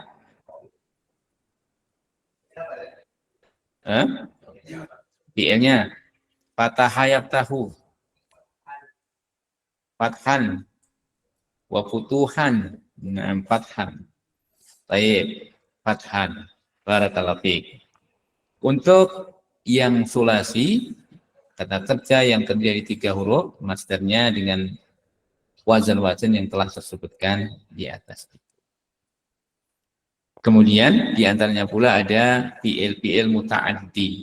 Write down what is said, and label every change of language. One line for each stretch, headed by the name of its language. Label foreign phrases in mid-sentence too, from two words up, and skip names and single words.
Arabic: Fi'ilnya فتح يفتح، فتحا وفتوحا.
Indonesian: Nah, fathan. Baik, fathan.
Arabic: بارك الله فيك.
Indonesian: Untuk yang sulasi, kata kerja yang terdiri 3 huruf, masdarnya dengan wazan-wazan yang telah tersebutkan di atas. Kemudian di antaranya pula ada
Arabic: فعل متعد.